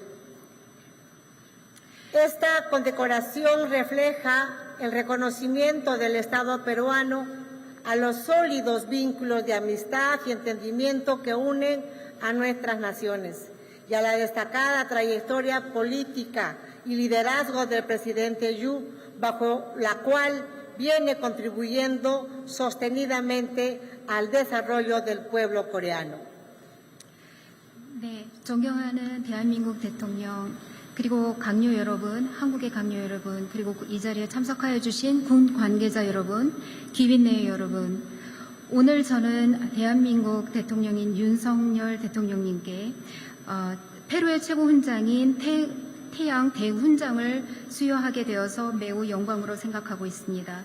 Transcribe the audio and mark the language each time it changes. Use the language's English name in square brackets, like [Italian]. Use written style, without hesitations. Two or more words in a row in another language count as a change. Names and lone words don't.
[Spanish] Esta condecoración refleja el reconocimiento del Estado peruano a los sólidos vínculos de amistad y entendimiento que unen a nuestras naciones y a la destacada trayectoria política y liderazgo del presidente Yoon, bajo la cual viene contribuyendo sostenidamente al desarrollo del pueblo coreano. [Korean] 네, 존경하는 대한민국 대통령, 그리고 강요 여러분, 한국의 강요 여러분, 그리고 이 자리에 참석하여 주신 군 관계자 여러분, 귀빈내 여러분, 오늘 저는 대한민국 대통령인 윤석열 대통령님께 페루의 최고 훈장인 태양 대훈장을 수여하게 되어서 매우 영광으로 생각하고 있습니다.